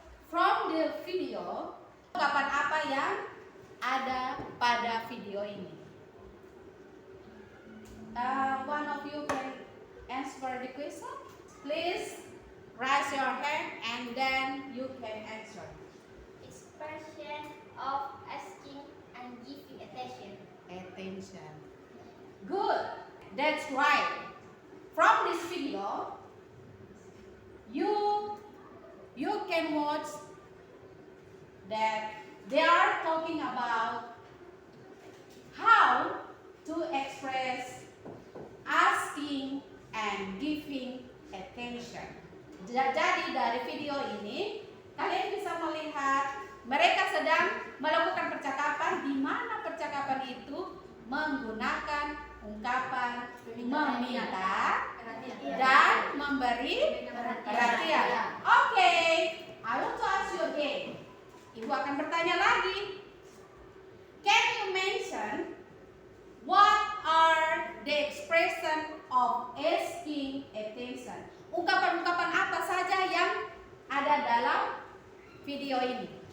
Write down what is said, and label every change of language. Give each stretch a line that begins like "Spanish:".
English: From the video,
Indonesian: ungkapan apa yang ada pada video ini?
English: One of you can answer the question. Please raise your hand and then you can answer. Expression of asking and giving attention. Attention. Good. That's right. From this video, you can watch that they are talking about how to express asking and giving attention.
Indonesian: Jadi dari video ini kalian bisa melihat mereka sedang melakukan percakapan di mana percakapan itu menggunakan ungkapan meminta dan memberi perhatian.
English: Oke, I want to ask you again.
Indonesian: Ibu akan bertanya lagi.
English: Can you mention what are the expression of asking attention?
Indonesian: Ungkapan-ungkapan apa saja yang ada dalam video ini?